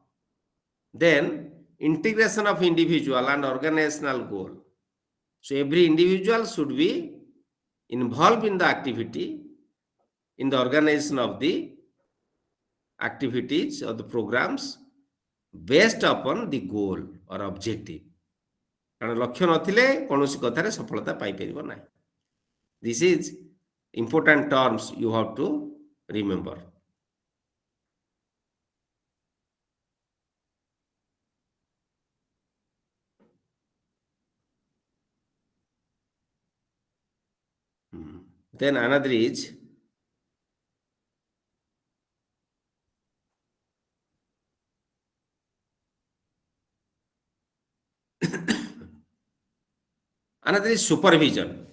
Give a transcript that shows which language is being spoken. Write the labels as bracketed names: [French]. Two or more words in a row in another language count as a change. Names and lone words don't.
[English] Then integration of individual and organizational goal. So every individual should be involved in the activity, in the organization of the activities or the programs based upon the goal or objective. [Odia] କାରଣ ଲକ୍ଷ୍ୟ ନଥିଲେ କୌଣସି କଥାରେ ସଫଳତା ପାଇପାରିବ ନାହିଁ. [English] This is important terms you have to remember. Then another is supervision.